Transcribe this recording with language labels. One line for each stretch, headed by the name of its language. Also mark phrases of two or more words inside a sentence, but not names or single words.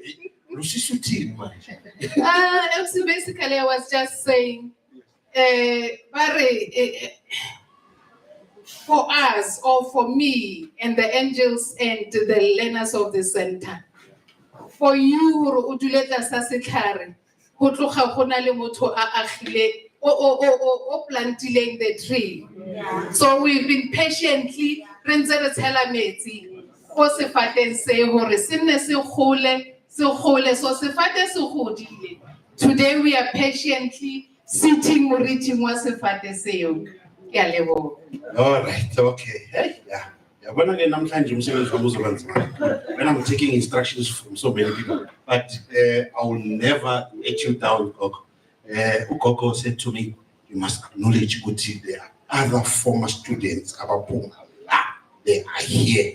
English: MC, basically, I was just saying, for us or for me and the angels and the learners of the center. For you,
Southern Sotho: o dule tlasa setlhare, go tloga go na le motho a agile o plantileng
English: the tree. So we've been patiently
Southern Sotho: re ntse re tshela metsi go sefateng se hore se nne se gole so sefate se godile.
English: Today we are patiently sitting
Southern Sotho: moriting wa sefate seo. Ke a leboha.
English: All right, okay. Hey, yeah. When I'm taking instructions from so many people, but I will never let you down, Koko. Koko said to me, you must acknowledge Guti. There are other former students, they are here.